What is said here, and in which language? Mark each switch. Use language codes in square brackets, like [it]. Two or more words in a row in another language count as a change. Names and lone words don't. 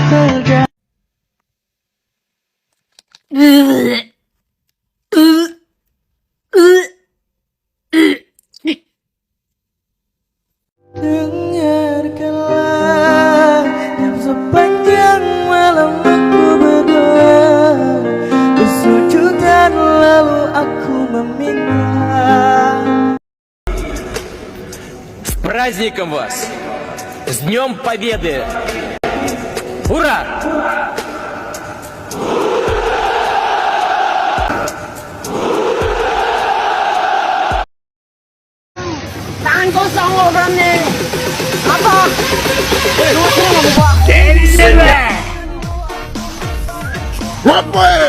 [id] Dengarkanlah yang sepanjang malam aku berdoa, bersujud dan lalu aku meminta. [ru] С праздником вас! С Днем Победы! Ура! [id] Tangan kosong lo berani. Apa? Lu sini mau buka. Dari sini! Apa?